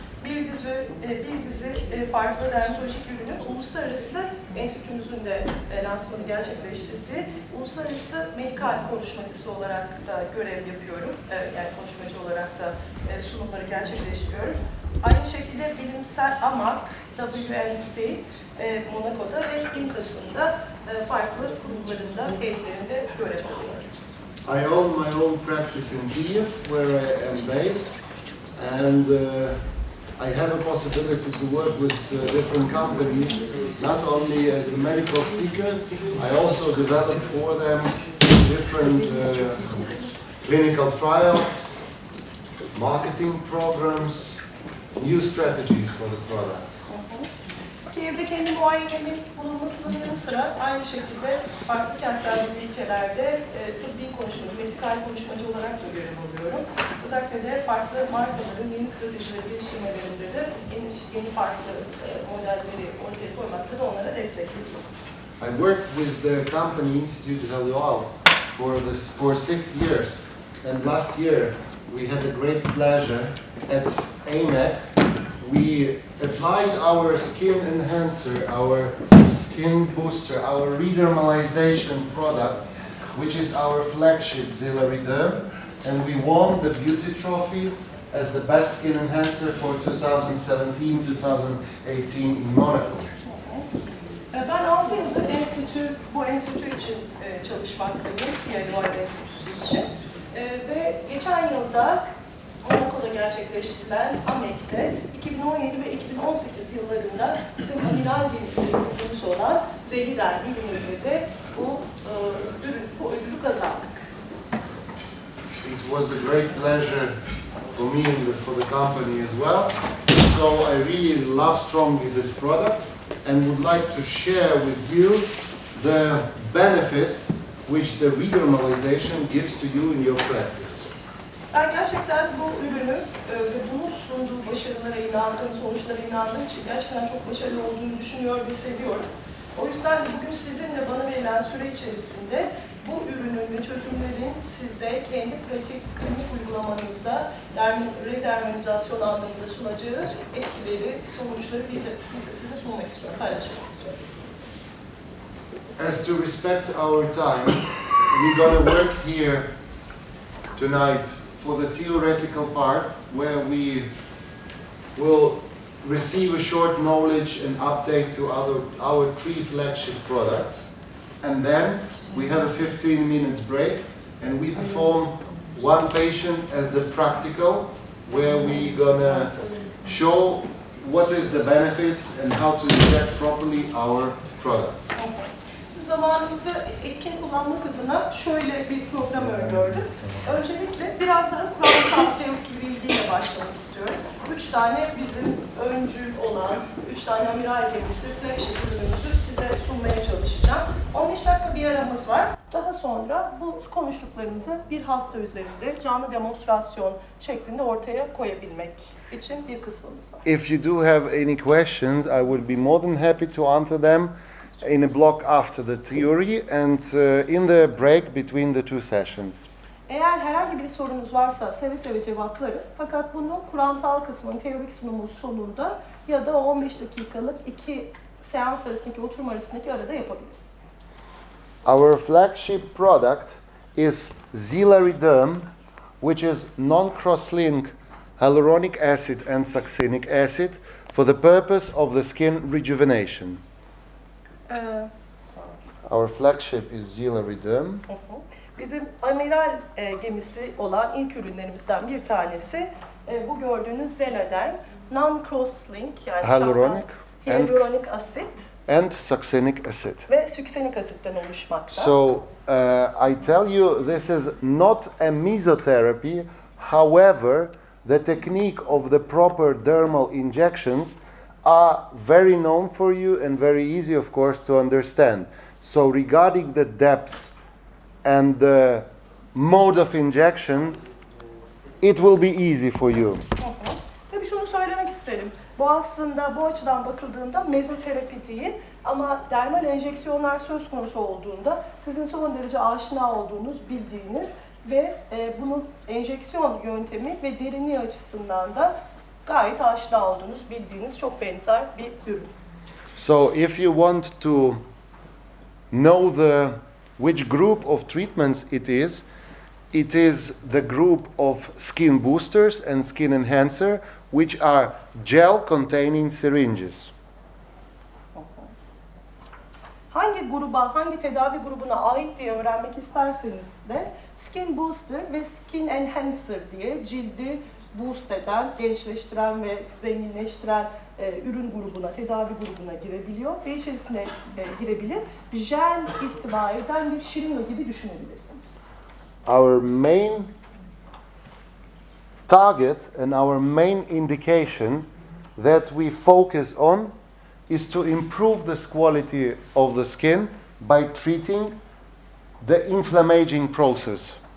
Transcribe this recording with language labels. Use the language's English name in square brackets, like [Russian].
[Turkish] Bir dizi farklı dermatolojik ürünün uluslararası enstitümüzün de lansmanı gerçekleştirdiği uluslararası medikal konuşmacısı olarak da görev yapıyorum. Yani konuşmacı olarak da sunumları gerçekleştiriyorum. Aynı şekilde bilimsel AMAC, WMC, Monaco'da ve IMCAS'ın da farklı kurumlarında, heyetlerinde görev alıyorum. [English] I own my own practice in Kiev, where I am based, and I have a possibility to work with different companies, not only as a medical speaker, I also develop for them different clinical trials, marketing programs, new strategies for the products. [Turkish] Kiev'de kendi muayenemin bulunmasının yanı sıra aynı şekilde farklı kentlerde ve ülkelerde tıbbi konuşmacı, medikal konuşmacı olarak da görev alıyorum. Özellikle de farklı markaların yeni stratejileri geliştirmelerinde de yeni farklı modelleri ortaya koymakta da onlara destek veriyorum. [English] I worked with the company Institute Hyalual for 6 years, and last year we had a great pleasure at AMAC. We applied our skin enhancer, our skin booster, our redermalization product, which is our flagship Xelarederm, and we won the beauty trophy as the best skin enhancer for 2017-2018 in Monaco. [Turkish] Ben 6 yıldır bu enstitü için çalışmaktayım, Hyalual Enstitüsü için. Ve geçen yılda Monaco'da gerçekleştirilen AMEC'te 2017 ve 2018 yıllarında bizim amiral gemisi ürünümüz olan Xelarederm ürünüyle de bu ödülü kazandık. [English] It was a great pleasure for me and for the company as well. So I really love strongly this product and would like to share with you the benefits which the redermalization gives to you in your practice. [Turkish] Ben gerçekten bu ürünü ve bunun sunduğu başarılara inandığım, sonuçlara inandığım için gerçekten çok başarılı olduğunu düşünüyor ve seviyorum. O yüzden bugün sizinle bana verilen süre içerisinde bu ürünün ve çözümlerin size kendi pratik klinik uygulamanızda redermalizasyon anlamında sunacağı etkileri, sonuçları size sunmak istiyorum, paylaşmak istiyorum. [English] As to respect our time, we're going to work here tonight for the theoretical part, where we will receive a short knowledge and update to our 3 flagship products. And then we have a 15 minutes break and we perform one patient as the practical, where we're gonna show what is the benefits and how to inject properly our products. [Turkish] zamanımızı etkin kullanmak adına şöyle bir program öngördüm. Öncelikle biraz daha kuramsal teorik bilgiyle başlamak istiyorum. 3 tane bizim öncül olan, 3 tane amiral gemisi flagship ürünümüzü size sunmaya çalışacağım. 15 dakika bir aramız var. Daha sonra bu konuştuklarımızı bir hasta üzerinde canlı demonstrasyon şeklinde ortaya koyabilmek için bir kısmımız var. [English] If you do have any questions, I will be more than happy to answer them in a block after the theory and in the break between the two sessions. [Turkish] Eğer herhangi bir sorunuz varsa seve seve cevaplarım. Fakat bunu kuramsal kısmın teorik sunumun sonunda ya da 15 dakikalık 2 seans arasındaki oturum arasındaki arada yapabiliriz. [English] Our flagship product is Xelarederm, which is non-cross-link hyaluronic acid and succinic acid for the purpose of the skin rejuvenation. Our flagship is Xelarederm. [Turkish] Bizim amiral gemisi olan ilk ürünlerimizden bir tanesi bu gördüğünüz Xelarederm non-cross-link yani hyaluronik asit [English] and succinic acid. [Turkish] ve süksenik asitten oluşmakta. [English] So I tell you, this is not a mesotherapy. However, the technique of the proper dermal injections are very known for you and very easy, of course, to understand. So regarding the depths and the mode of injection, it will be easy for you. [Turkish] Tabii şunu söylemek isterim. Bu aslında bu açıdan bakıldığında mezoterapi değil ama dermal enjeksiyonlar söz konusu olduğunda sizin son derece aşina olduğunuz, bildiğiniz ve bunun enjeksiyon yöntemi ve derinliği açısından da gayet aşina olduğunuz, bildiğiniz çok benzer bir ürün. [English] So if you want to know which group of treatments it is the group of skin boosters and skin enhancer, which are gel containing syringes. [Turkish] Hangi gruba, hangi tedavi grubuna ait diye öğrenmek isterseniz de Skin Booster ve Skin Enhancer diye cildi boost eden, gençleştiren ve zenginleştiren ürün grubuna, tedavi grubuna girebiliyor ve içerisine girebilir. Jel ihtiva eden bir şirinle gibi düşünebilirsiniz. [English] Our main target and our main indication that we focus on is to improve the quality of the skin by treating the inflammaging process.